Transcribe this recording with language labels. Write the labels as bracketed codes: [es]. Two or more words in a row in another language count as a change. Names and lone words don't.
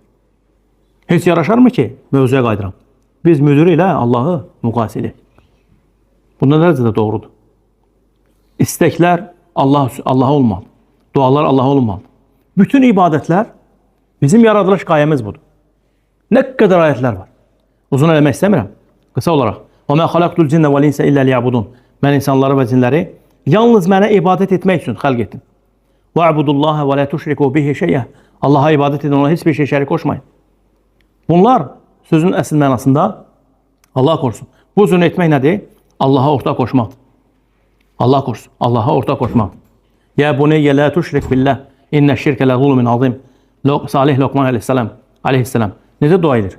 [az] Heç yaraşarmı ki, mövzuya qaydıram? Biz müdürü ilə Allahı müqayisə edək. Bu nə dərəcədə doğrudur? İstəklər Allaha olmalı. Dualar Allaha olmalı. Bütün ibadətlər bizim yaradılış qayəmiz budur. Nə qədər ayətlər var? Uzun eləmək istəmirəm. Qısa olaraq. [ar] وَمَا خَلَقْتُ الْجِنَّ وَالْإِنسَ إِلَّا لِيَعْبُدُونَ [az] Mən insanları və cinləri yalnız mənə ibadət etmək üçün xəlq etdim. [ar] وَاعْبُدُوا اللّٰهَ وَلَا تُشْرِكُوا بِهِ شَيْئًا [az] Allaha ibadət edin, ona heç bir şey şərik qoşmayın. Bunlar sözün əsl mənasında Allah korusun. Bu cür etmək nədir? Allaha ortaq qoşmaqdır. Allah korusun. Allaha ortaq qoşmaqdır. [ar] يا بني لا تشرك بالله. إن الشرك لظلم عظيم. [az] Salih Lokman aleyhisselam necə dua edir?